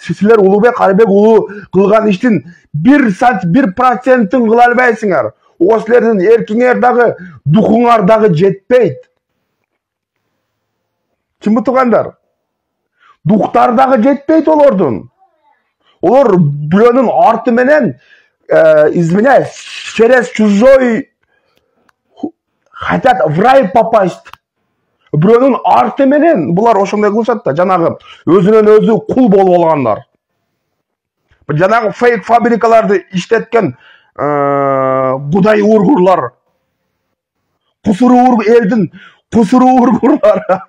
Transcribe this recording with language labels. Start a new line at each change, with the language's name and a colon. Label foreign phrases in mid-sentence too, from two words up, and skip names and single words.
Kyrgyz: Силер Улукбек Карыбек уулу кылган иштин 1% кыла албайсыңар. Ого силердин эркиңер дагы, духуңар дагы жетпейт. Чынбы туугандар? Духтар дагы жетпейт олордун. Олор бирөөнүн арты менен,
Russian: извиняюсь, через чужой хотят в рай попасть.
Kyrgyz: Бирөөнүн арты менен булар ошондой кылышат да, жанагы өзүнөн өзү кул болуп алгандар. Жанагы фейк фабрикаларды иштеткен Будай ургурлар. Кусуру элдин кусуру ургурлар.